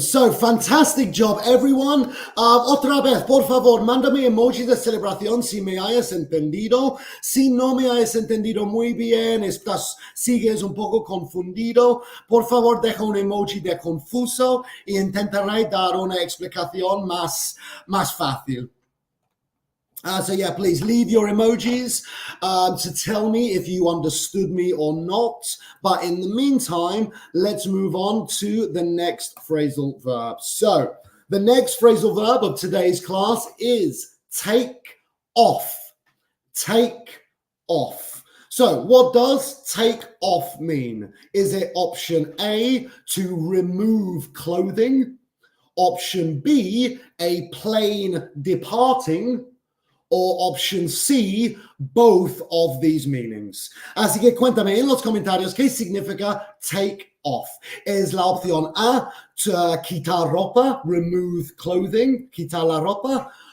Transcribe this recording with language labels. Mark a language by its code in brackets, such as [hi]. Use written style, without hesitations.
[en] So, fantastic job, everyone. [es] Otra vez, por favor, mándame emoji de celebración si me hayas entendido. Si no me hayas entendido muy bien, sigues un poco confundido, por favor, deja un emoji de confuso y intentaré dar una explicación más fácil. [en] So yeah, please leave your emojis to tell me if you understood me or not. But in the meantime, let's move on to the next phrasal verb. So the next phrasal verb of today's class is take off. Take off. So what does take off mean? Is it option A, to remove clothing? Option B, a plane departing? Or option C, both of these meanings. [es] Así que cuéntame en los comentarios qué significa take off. ¿Es la opción A, quitar ropa, [en] remove clothing, [es] quitar la ropa?